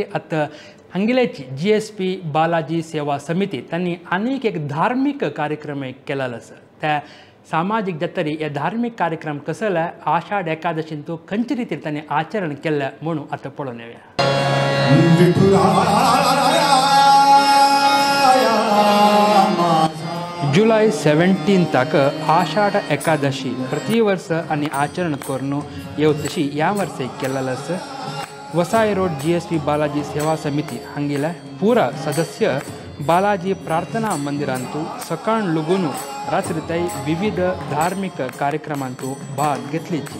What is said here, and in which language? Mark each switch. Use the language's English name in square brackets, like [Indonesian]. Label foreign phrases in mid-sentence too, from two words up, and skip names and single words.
[Konkani] आतां हांगेल्याची GSP बालाजी सेवा समिती तांणी आनीक एक धार्मीक कार्यक्रम केलेलो आसा. त्या सामाजीक जातरी हे धार्मीक कार्यक्रम कसो जाल्यार आषाढ एकादशींत खंयचे रितीर तांणी आचरण केल्लें म्हणून आतां पळोवन येवया. जुलय 17 आषाढ एकादशी प्रति वर्ष आनी आचरण करून येवतशी ह्या वर्सा केलेलो आसा. वसाय रोड GSP बालाजी सेवा समिती हांगेल्या पुरा सदस्य बालाजी प्रार्थना मंदिरांत सकाळ लगून रात्री विविध धार्मीक कार्यक्रमांत भाग घेतलीची.